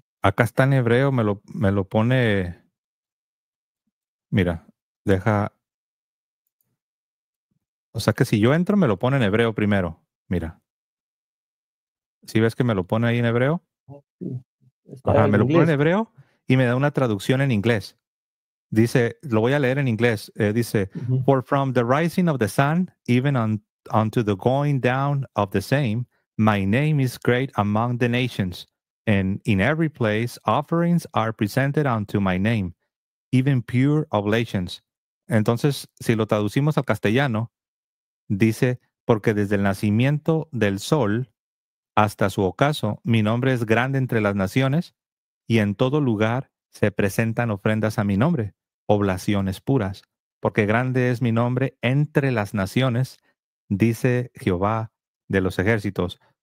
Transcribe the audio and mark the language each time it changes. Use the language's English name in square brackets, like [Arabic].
[Spanish] acá está en hebreo, me lo pone, mira, deja, o sea que si yo entro me lo pone en hebreo primero. Mira, si ves que me lo pone ahí en hebreo, Sí. Está ajá, en me lo pone en inglés. hebreo y me da una traducción en inglés. Dice, lo voy a leer en inglés, dice, Ujú. [English] for from the rising of the sun, even unto the going down of the same, my name is great among the nations, and in every place offerings are presented unto my name, even pure oblations. [Spanish] Entonces, si lo traducimos al castellano, dice, porque desde el nacimiento del sol hasta su ocaso, mi nombre es grande entre las naciones, y en todo lugar se presentan ofrendas a mi nombre, oblaciones puras, porque grande es mi nombre entre las naciones, dice Jehová de los ejércitos.